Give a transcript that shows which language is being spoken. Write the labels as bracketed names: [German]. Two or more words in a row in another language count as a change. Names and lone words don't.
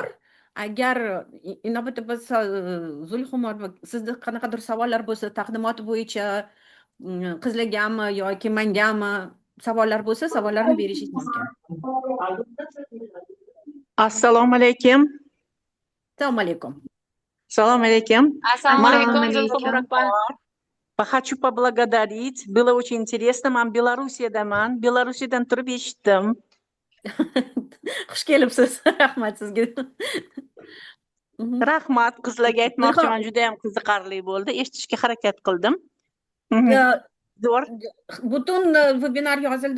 [Uzbek] Agar inobatda bo'lsa, Zulxumor, sizda qanaqadir savollar bo'lsa, taqdimot bo'yicha qizlargami yoki mengami savollar bo'lsa, savollarni berishingiz mumkin. Assalomu alaykum. Assalomu alaykum. Assalomu alaykum. Assalomu alaykum, Zulxumor opa. [Russian] Хочу поблагодарить. Было очень интересно. [Uzbek] Men Belorussiyadan. Belorussiyadan turib eshitdim. Xush kelibsiz. Rahmat sizga. Rahmat. Qizlarga aytmoqchiman, juda ham qiziqarli bo'ldi. Eshitishga harakat qildim. Zo'r. Butun webinar yozildi.